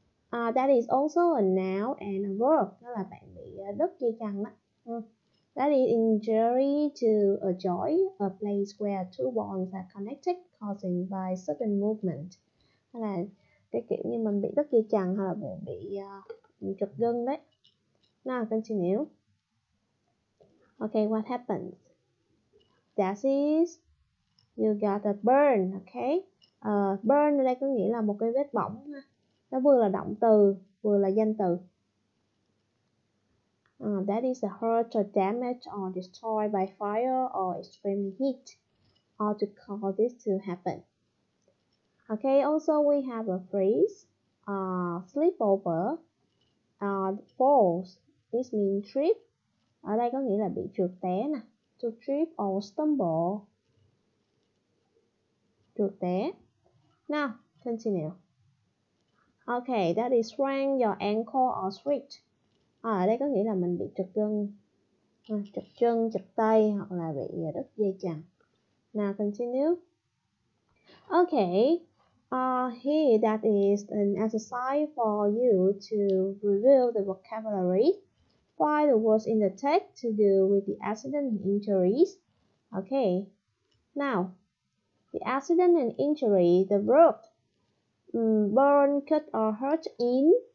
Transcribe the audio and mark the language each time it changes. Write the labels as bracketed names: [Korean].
[English] That is also a noun and a verb. [Vietnamese] Đó là bạn bị đứt dây chằng đó. [English] That is injury to a joint, a place where two bones are connected, causing by sudden movement. [Vietnamese] Đó là cái kiểu như mình bị đứt dây chằng hoặc là bị trật gân đấy. [English] Now continue. Okay, what happens? That is, you got a burn. Okay. [Vietnamese] Burn ở đây có nghĩa là một cái vết bỏng ha. Nó vừa là động từ, vừa là danh từ. [English] That is a hurt or damage or destroyed by fire or extreme heat, or to cause this to happen. Okay, also we have a phrase, slip over, falls. This means trip. [Vietnamese] Ở đây có nghĩa là bị trượt té nè. [English] To trip or stumble. [Vietnamese] trượt té. [English] Now, continue. Okay, that is sprain your ankle or wrist. [Vietnamese] Ở đây có nghĩa là mình bị trật gân, trật chân, trật tay hoặc là bị đứt dây chằng. [English] Now, continue. Okay, here that is an exercise for you to review the vocabulary. Find the words in the text to do with the accident and injuries. Okay, now, the accident and injury, the verb, burn, cut or hurt in.